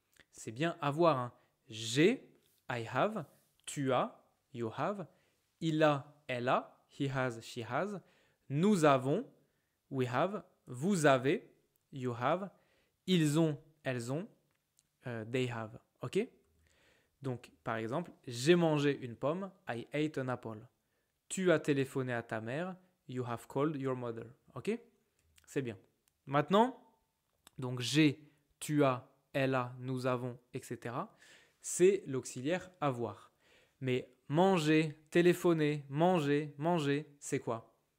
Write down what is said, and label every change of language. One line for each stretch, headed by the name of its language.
French: C'est bien avoir, hein? J'ai, I have, tu as, you have, il a, elle a, he has, she has, nous avons, we have, vous avez, you have, ils ont, elles ont, they have. Ok? Donc, par exemple, j'ai mangé une pomme,
English: I ate an apple.
French: Tu as téléphoné à ta mère,
English: you have called your mother.
French: Ok? C'est bien. Maintenant, donc j'ai, tu as, elle a, nous avons, etc. C'est l'auxiliaire avoir. Mais manger, téléphoner, manger, c'est quoi?